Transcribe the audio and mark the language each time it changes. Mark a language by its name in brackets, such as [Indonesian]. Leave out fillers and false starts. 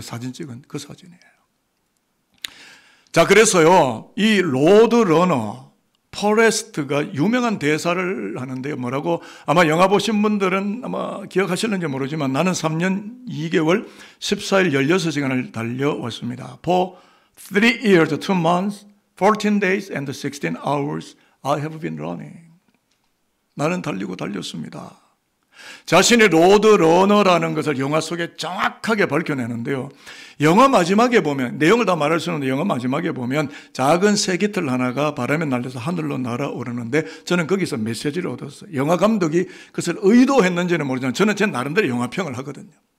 [Korean] 사진 찍은 그 사진이에요. 자, 그래서요, 이 로드러너, 포레스트가 유명한 대사를 하는데요. 뭐라고? 아마 영화 보신 분들은 아마 기억하실는지 모르지만 나는 3년 2개월 14일 16시간을 달려왔습니다. [English] For 3 years, 2 months, 14 days and 16 hours I have been running. [Korean] 나는 달렸습니다. 자신의 로드러너라는 것을 영화 속에 정확하게 밝혀내는데요. 영화 마지막에 보면 내용을 다 말할 수 없는데 영화 마지막에 보면 작은 새깃털 하나가 바람에 날려서 하늘로 날아오르는데 저는 거기서 메시지를 얻었어요. 영화 감독이 그것을 의도했는지는 모르지만 저는 제 나름대로 영화평을 하거든요.